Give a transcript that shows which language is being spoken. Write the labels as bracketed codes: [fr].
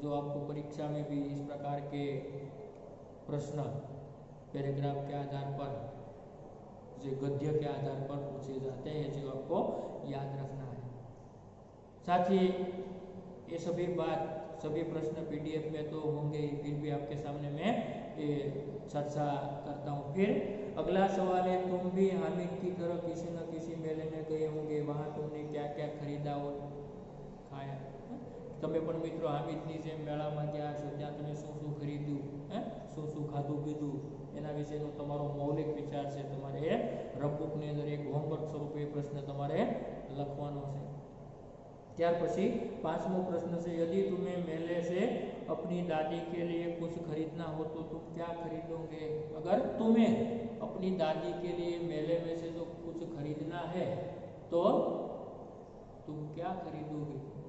[hi] जो आपको परीक्षा में भी इस प्रकार के प्रश्न पैराग्राफ के आधार पर, जो गद्य के आधार पर पूछे जाते हैं, जो आपको याद रखना है। साथ ही ये सभी बात सभी प्रश्न पीडीएफ में तो होंगे ही, फिर भी आपके सामने मैं ये चर्चा करता हूँ। फिर अगला सवाल है, तुम भी हामिद की तरह किसी न किसी मेले में गए होंगे, वहाँ तुमने क्या क्या खरीदा और खाया? [gu] તમે પણ મિત્રો હામિદની જેમ મેળામાં ગયા છો, ત્યાં તમે શું શું ખરીદ્યું, શું શું ખાધું પીધું, એના વિશેનો તમારો મૌલિક વિચાર છે તમારે એ રફબુકની અંદર એક હોમવર્ક સ્વરૂપે પ્રશ્ન તમારે લખવાનો છે। ત્યાર પછી પાંચમો પ્રશ્ન છે, [hi] यदि तुम्हें मेले से अपनी दादी के लिए कुछ खरीदना हो तो तुम क्या खरीदोगे? अगर तुम्हें अपनी दादी के लिए मेले में से जो कुछ खरीदना है तो तुम क्या खरीदोगे?